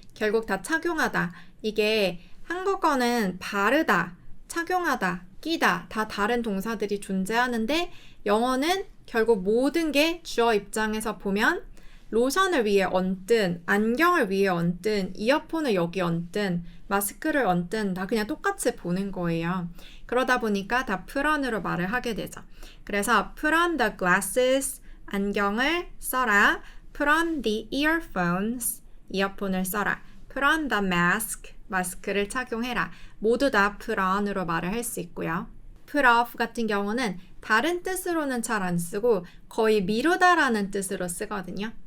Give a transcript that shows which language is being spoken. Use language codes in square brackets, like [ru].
[ko] 결국 다 착용하다. 이게 한국어는 바르다, 착용하다, 끼다 다 다른 동사들이 존재하는데 영어는 결국 모든 게 주어 입장에서 보면 로션을 위에 얹든 안경을 위에 얹든 이어폰을 여기 얹든 마스크를 얹든 다 그냥 똑같이 보는 거예요. 그러다 보니까 다 put on으로 말을 하게 되죠. [en] 그래서 put on the glasses, [ko] 안경을 써라. [en] put on the earphones, [ko] 이어폰을 써라. [en] put on the mask, [ko] 마스크를 착용해라. 모두 다 put on으로 말을 할 수 있고요. put off 같은 경우는 다른 뜻으로는 잘 안 쓰고 거의 미루다라는 뜻으로 쓰거든요.